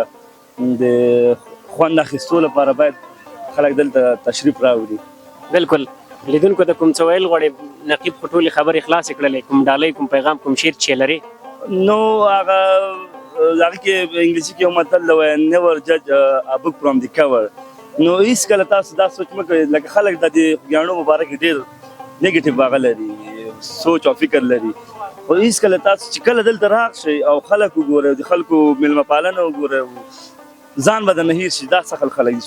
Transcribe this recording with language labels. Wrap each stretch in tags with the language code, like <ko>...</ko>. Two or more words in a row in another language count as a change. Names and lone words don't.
<ps>د خوند اخیستو لپاره باید خلک دلته تشریف راوړي. بالکل لیدونکو ته کوم څه ویل غواړې؟ نقیب خو ټولې خبرې خلاصې کړلې کوم ډالۍ کوم پیغام کوم شعر چې لري نو هغه کې انګلیسي کې یو متل دی وایي</ps> <en>never judge a book from the cover.</en> <ps>نو هېڅکله تاسو دا سوچ مه کوئ لکه خلک د دې خوږیاڼو په باره کې ډېر نیګیټیو هغه لري سوچ او فکر لري خو هېڅکله تاسو چې کله دلته راشئ او خلک وګورئ د خلکو میلمه پالنه وګورئ ځان به درنه هېر شي. دا څه خلک دي</ps>